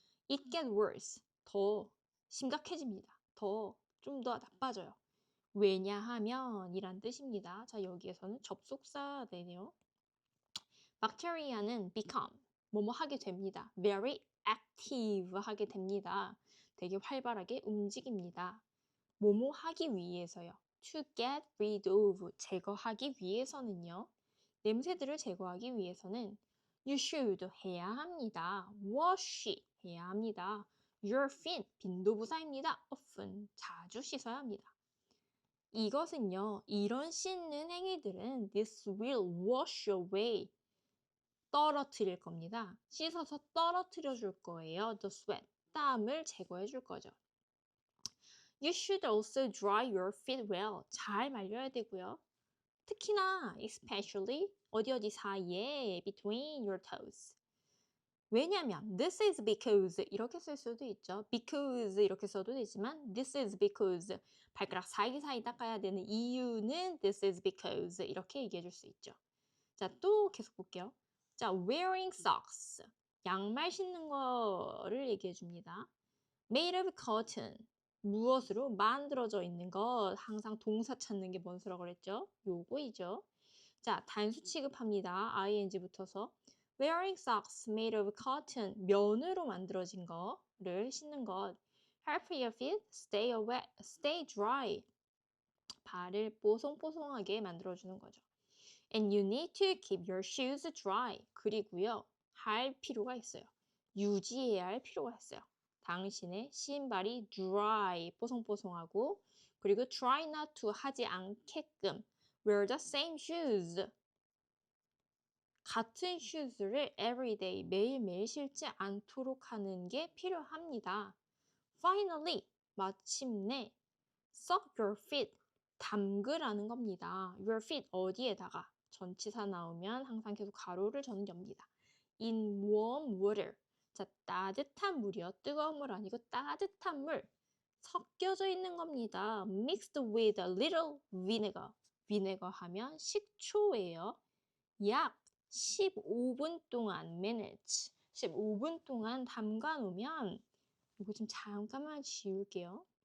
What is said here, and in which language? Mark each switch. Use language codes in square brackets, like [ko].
[en] It gets worse. [ko] 더 심각해집니다. 좀 더 나빠져요. 왜냐하면 이란 뜻입니다. 자, 여기에서는 접속사네요. bacteria는 become, 뭐뭐 하게 됩니다. very active 하게 됩니다. 되게 활발하게 움직입니다. 뭐뭐 하기 위해서요. to get rid of, 제거하기 위해서는요. 냄새들을 제거하기 위해서는 [en] you should [ko] 해야 합니다. wash 해야 합니다. your feet 빈도부사입니다. often 자주 씻어야 합니다. 이것은요, 이런 씻는 행위들은 [en] this will wash away [ko] 떨어뜨릴 겁니다. 씻어서 떨어뜨려 줄 거예요. [en] the sweat [ko] 땀을 제거해 줄 거죠. [en] You should also dry your feet well. [ko] 잘 말려야 되고요. 특히나 especially 어디 사이에 [en] between your toes. [ko] 왜냐면 [en] this is because [ko] 이렇게 쓸 수도 있죠. because 이렇게 써도 되지만 this is because 발가락 사이사이 닦아야 되는 이유는 this is because 이렇게 얘기해 줄 수 있죠. 자, 또 계속 볼게요. 자, [en] wearing socks. [ko] 양말 신는 거를 얘기해 줍니다. [en] made of cotton. [ko] 무엇으로 만들어져 있는 것. 항상 동사 찾는 게 뭔 수라고 그랬죠? 요거이죠. 자, 단수 취급합니다. ing 붙어서 [en] wearing socks made of cotton, [ko] 면으로 만들어진 거를 신는 것. [en] help your feet stay dry. [ko] 발을 뽀송뽀송하게 만들어주는 거죠. [en] And you need to keep your shoes dry. [ko] 그리고요, 할 필요가 있어요. 유지해야 할 필요가 있어요. 당신의 신발이 dry, 뽀송뽀송하고, 그리고 [en] try not to [ko] 하지 않게끔 [en] wear the same shoes. [ko] 같은 슈즈를 everyday, 매일매일 신지 않도록 하는 게 필요합니다. Finally, 마침내 [en] soak your feet, [ko] 담그라는 겁니다. your feet 어디에다가 전치사 나오면 항상 계속 가로를 저는 엽니다. [en] in warm water. [ko] 자, 따뜻한 물이요. 뜨거운 물 아니고 따뜻한 물. 섞여져 있는 겁니다. [en] mixed with a little vinegar. [ko] vinegar 하면 식초예요. 약 15분 동안 minutes 15분 동안 담가 놓으면 이거 좀 잠깐만 지울게요.